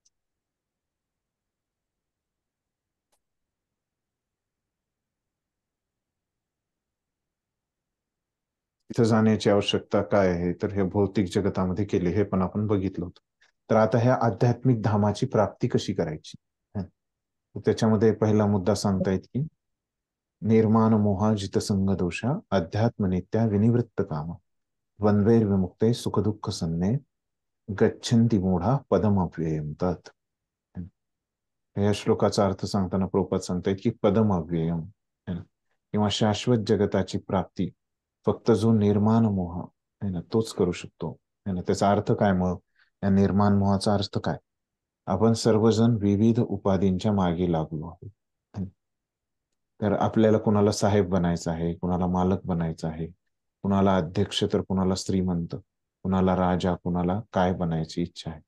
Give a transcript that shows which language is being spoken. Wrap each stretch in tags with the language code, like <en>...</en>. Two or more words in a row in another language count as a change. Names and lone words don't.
<mr>तिथं जाण्याची आवश्यकता काय आहे, तर हे भौतिक जगतामध्ये केले हे पण आपण बघितलं होतं. तर आता ह्या आध्यात्मिक धामाची प्राप्ती कशी करायची, त्याच्यामध्ये पहिला मुद्दा सांगतायत की</mr> <sa>निर्माण मोहा जितसंग दोषा अध्यात्म नित्या विनिवृत्त काम द्वंद्वैर विमुक्ते सुखदुःख सन्ने गच्छन्ति मूढा पदम अव्ययम तत्.</sa> <mr>या श्लोकाचा अर्थ सांगताना प्रभुपाद सांगतायत की</mr> <sa>पदम अव्ययम</sa> <mr>किंवा शाश्वत जगताची प्राप्ती फक्त जो निर्माण मोह आहे ना तोच करू शकतो है ना. त्याचा अर्थ काय, मग या निर्माण मोहाचा अर्थ काय? आपण सर्वजण विविध उपाधींच्या मागे लागलो आहोत. तर आपल्याला कुणाला साहेब बनायचं आहे, कुणाला मालक बनायचं आहे, कुणाला अध्यक्ष, तर कुणाला श्रीमंत, कुणाला राजा, कुणाला काय बनायची इच्छा आहे.</mr>